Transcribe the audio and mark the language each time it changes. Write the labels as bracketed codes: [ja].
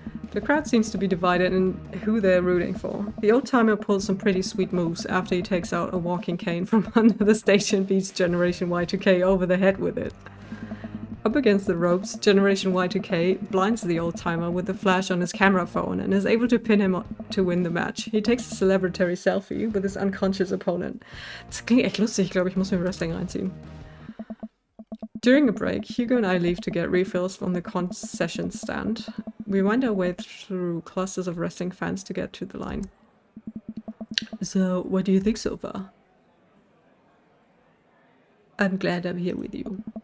[en] The crowd seems to be divided in who they're rooting for. The old-timer pulls some pretty sweet moves after he takes out a walking cane from under the stage and beats Generation Y2K over the head with it. Up against the ropes, Generation Y2K blinds the old-timer with a flash on his camera phone and is able to pin him to win the match. He takes a celebratory selfie with his unconscious opponent. [de] Das klingt echt lustig, ich glaube, ich muss mir Wrestling reinziehen. [en] During a break, Hugo and I leave to get refills from the concession stand. We wind our way through clusters of wrestling fans to get to the line. So, what do you think so far? I'm glad I'm here with you.